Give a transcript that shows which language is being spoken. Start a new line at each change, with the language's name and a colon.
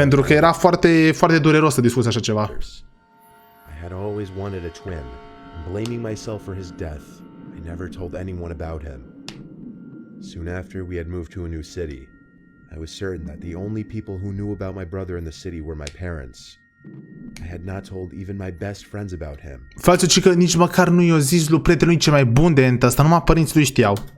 Romanian: Pentru că era foarte, foarte dureros să discuți așa ceva.
English: I had always wanted a twin. Blaming myself for his death, I never told anyone about him. Soon after we had moved to a new city, I was certain that the only people who knew about my brother in the city were my parents. I had not told even my best friends about him.
Romanian: Față ci că nici măcar nu i-o zis lui prietenul cel mai bun de ăsta, numai părinții lui știau.